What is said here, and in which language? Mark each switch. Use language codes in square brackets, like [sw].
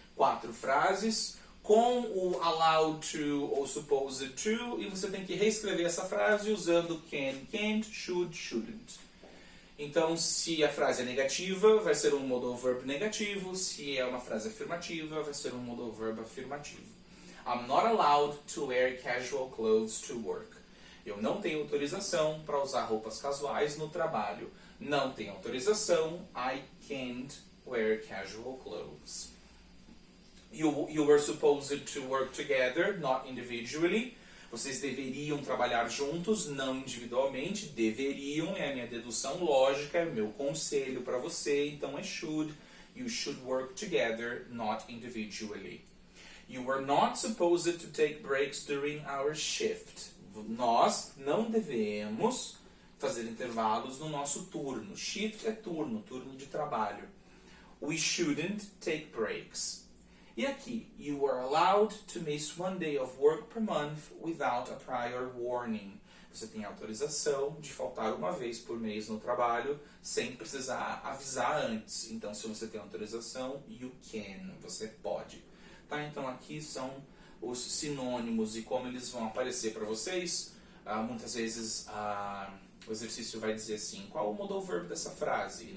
[pt] 4 frases, com o allowed to ou supposed to, e você tem que reescrever essa frase usando can, can't, should, shouldn't. Então, se a frase é negativa, vai ser um modal verb negativo. Se é uma frase afirmativa, vai ser um modal verb afirmativo. [en] I'm not allowed to wear casual clothes to work. [pt] Eu não tenho autorização para usar roupas casuais no trabalho. Não tenho autorização. [en] I can't wear casual clothes. You were supposed to work together, not individually. [pt] Vocês deveriam trabalhar juntos, não individualmente. Deveriam é a minha dedução lógica, é o meu conselho para você. Então é should. [en] You should work together, not individually. You were not supposed to take breaks during our shift. [pt] Nós não devemos fazer intervalos no nosso turno. Shift é turno, turno de trabalho. [en] We shouldn't take breaks. [pt] E aqui, [en] you are allowed to miss 1 day of work per month without a prior warning. [pt] Você tem autorização de faltar uma vez por mês no trabalho sem precisar avisar antes. Então, se você tem autorização, [en] you can, [pt] você pode. Tá? Então, aqui são os sinônimos e como eles vão aparecer para vocês. Muitas vezes o exercício vai dizer assim, qual o modal verb dessa frase?